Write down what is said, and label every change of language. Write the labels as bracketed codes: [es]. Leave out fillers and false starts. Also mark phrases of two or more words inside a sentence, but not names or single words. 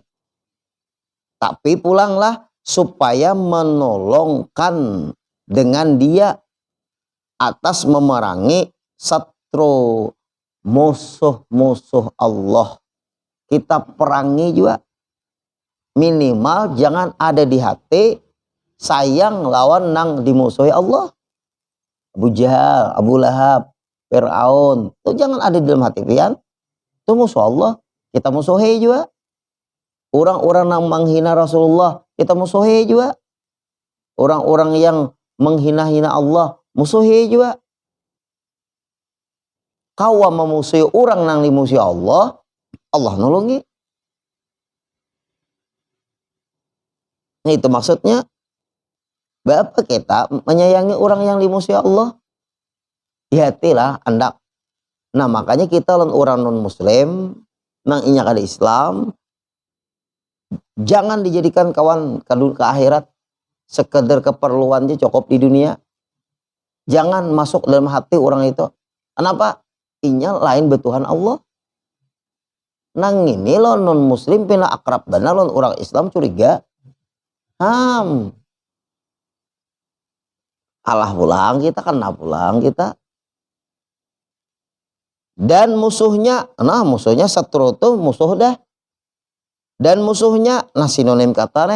[bjn] Tapi pulanglah supaya menolongkan dengan dia atas memerangi satru musuh-musuh Allah. Kita perangi juga. Minimal jangan ada di hati sayang lawan nang dimusuhi Allah. Abu Jahal, Abu Lahab, Fir'aun. Itu jangan ada di dalam hati pian. Itu musuh Allah. Kita musuhi juga. [id] Orang-orang yang menghina Rasulullah, kita musuhi juga. Orang-orang yang menghina-hina Allah, musuhi juga. [bjn] Kau memusuhi orang yang dimusuhi Allah, Allah nolongi. Nah, itu maksudnya. [id] Bapak kita menyayangi orang yang dimusuhi Allah. [bjn] Hati-hatilah andak. Nah makanya kita orang non muslim nang inya kada Islam jangan dijadikan kawan ke akhirat. [id] Sekedar keperluannya cukup di dunia. Jangan masuk dalam hati orang itu. Kenapa? [bjn] Inya lain betuhan Allah. Nang ini lo non muslim pina akrab benar lo orang Islam curiga. Alah pulang kita, kena pulang kita. Dan musuhnya, nah musuhnya satru tuh musuh dah. [id] Dan musuhnya, nah sinonim kata nih.